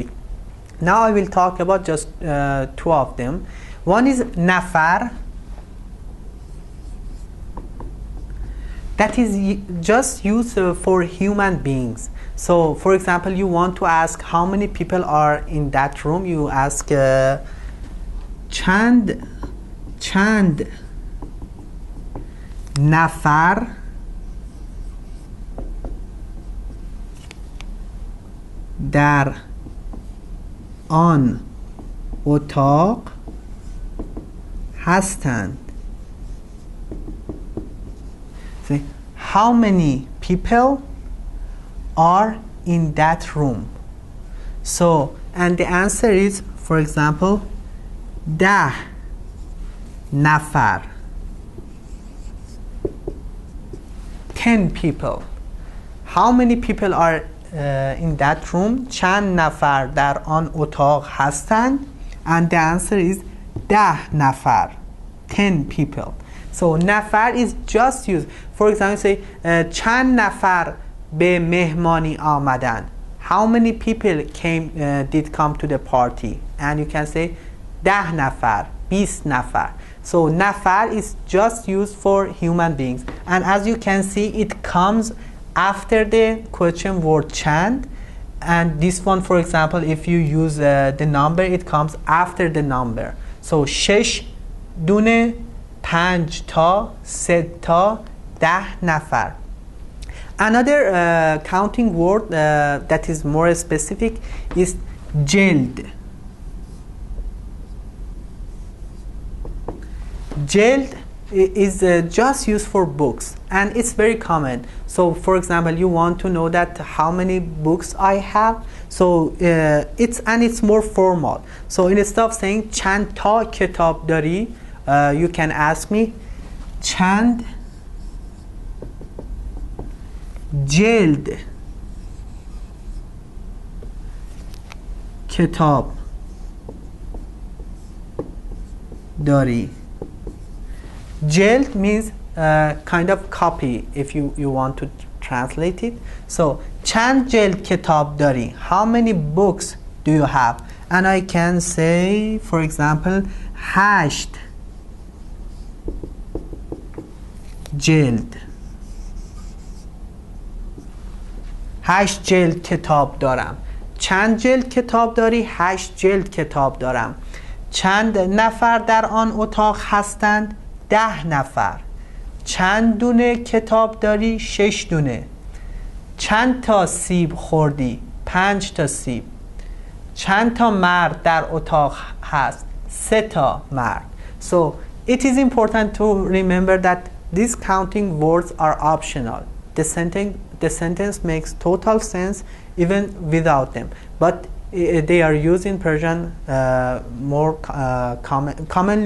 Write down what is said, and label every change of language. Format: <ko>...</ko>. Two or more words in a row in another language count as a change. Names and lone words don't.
<en>Now I will talk about just two of them. One is nafar. That is just used for human beings. So for example, you want to ask how many people are in that room. You ask</en> <fa>چند نفر در آن اتاق هستند.</fa> <en>See, how many people are in that room? So, and the answer is, for example, 10 نفر. 10 people. How many people are in that room?</en> <fa>چند نفر در آن اتاق هستند?</fa> <en>And the answer is 10 نفر. 10 people. So نفر is just used. For example, say</en> <fa>چند نفر به مهمانی آمدن.</fa> <en>How many people did come to the party? And you can say 10 نفر, 20 نفر. So نفر is just used for human beings. And as you can see, it comes after the question word چند. And this one, for example, if you use the number, it comes after the number.</en> <fa>So 6 دونه, 5 تا, 3 تا, 10 نفر.</fa> <en>Another counting word that is more specific is جلد. جلد is just used for books, and it's very common. So for example, you want to know that how many books I have, so it's more formal. So instead of saying</en> <fa>چند تا کتاب داری,</fa> <en>you can ask me</en> <fa>چند جلد کتاب داری.</fa> <en>Jeld means kind of copy, if you want to translate it.</en> <fa>So چند جلد کتاب داری?</fa> <en>How many books do you have? And I can say, for example, 8 جلد.</en> <fa>8 جلد کتاب دارم. چند جلد کتاب داری؟ 8 جلد کتاب دارم. چند نفر در آن اتاق هستند؟ 10 نفر. چند دونه کتاب داری؟ 6 دونه. چند تا سیب خوردی؟ 5 تا سیب. چند تا مرد در اتاق هست؟ 3 تا مرد.</fa> <en>So it is important to remember that these counting words are optional. The sentence makes total sense even without them, but they are used in Persian more commonly.</en>